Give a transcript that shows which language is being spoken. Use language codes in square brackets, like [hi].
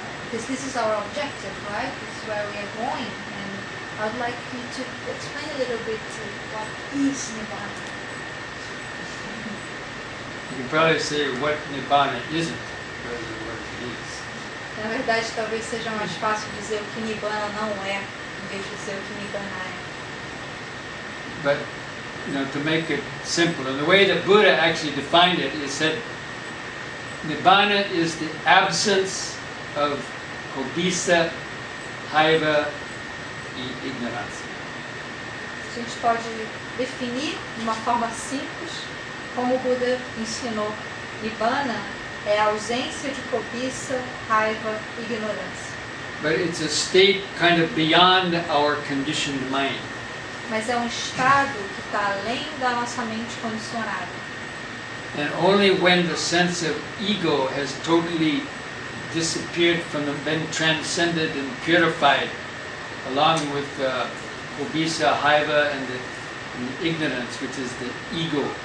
[en] Because this is our objective, right? This is where we are going. And I'd like you to explain a little bit what is Nibbana. You can probably say what Nibbana isn't rather than what it is. [pt] Na verdade, talvez seja mais fácil dizer o que Nibbana não é, em vez de dizer o que Nibbana é. [en] But, to make it simple, and the way that Buddha actually defined it is that Nibbana is the absence of [pt] cobiça, raiva e ignorância. A gente pode definir de uma forma simples como o Buda ensinou. Nibbana é a ausência de cobiça, raiva e ignorância. [en] But it's a state kind of beyond our conditioned mind. [pt] Mas é um estado que está além da nossa mente condicionada. [en] And only when the sense of ego has totally disappeared been transcended and purified, along with [pt] cobiça, raiva, [en] and the ignorance, which is the ego.